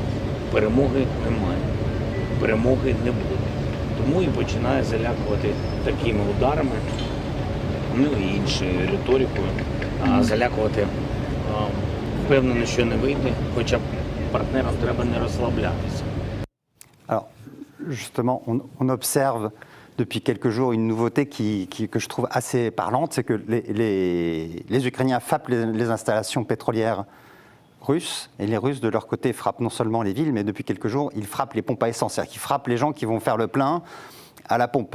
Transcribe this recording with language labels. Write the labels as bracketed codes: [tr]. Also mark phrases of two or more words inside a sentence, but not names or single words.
[uk] Перемоги немає, перемоги не буде. Тому і починає залякувати такими ударами, ну і іншою риторикою, залякувати, впевнено, що не вийде, хоча партнерам треба не розслаблятися. [fr] Alors, justement, on observe depuis quelques jours une nouveauté que je trouve assez parlante, c'est que les Ukrainiens frappent les installations pétrolières russes, et les Russes, de leur côté, frappent non seulement les villes, mais depuis quelques jours, ils frappent les pompes à essence, c'est-à-dire qu'ils frappent les gens qui vont faire le plein à la pompe.